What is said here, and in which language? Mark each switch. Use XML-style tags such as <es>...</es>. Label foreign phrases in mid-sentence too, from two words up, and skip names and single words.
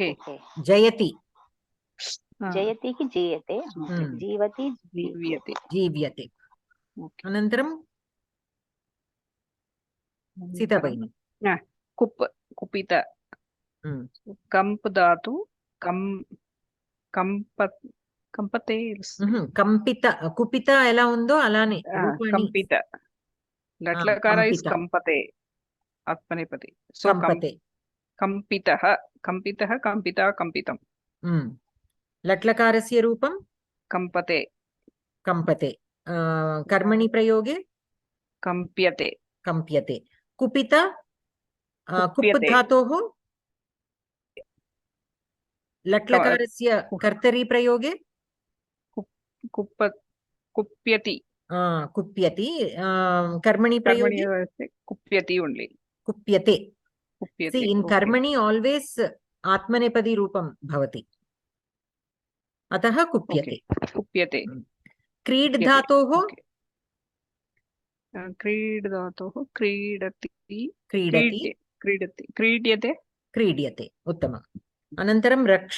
<sa>जयति. जयति की जीयते. जीवति जीव्यते. जीव्यते. अनन्तरं सीता भगिनी. कुप कुपित. कंप धातु కంపతే.</sa> <te>కంపిత. కుపిత ఎలా ఉందో అలానే</te> <sa>కంపిత. లట్లకార ఇస్ కంపతే ఆత్మనేపది. సో కంపతే. కంపితః కంపితః కంపితా కంపితం. లట్లకారస్య రూపం కంపతే. కంపతే. కర్మణి ప్రయోగే కంప్యతే. కంప్యతే. కుపిత కుప్ धातोः लट्लकारस्य कर्तरि प्रयोगे कुप्यति. कुप्यति. कर्मणि प्रयोगे कुप्यति ओन्ली. कुप्यते.</sa> <en>See, in</en> <sa>कर्मणि always आत्मनेपदी रूपं भवति, अतः कुप्यते. कुप्यते. क्रीड धातोः क्रीड धातुः क्रीडति क्रीडति क्रीडति क्रीड्यते क्रीड्यते उत्तमम् अनन्तरं रक्ष</sa>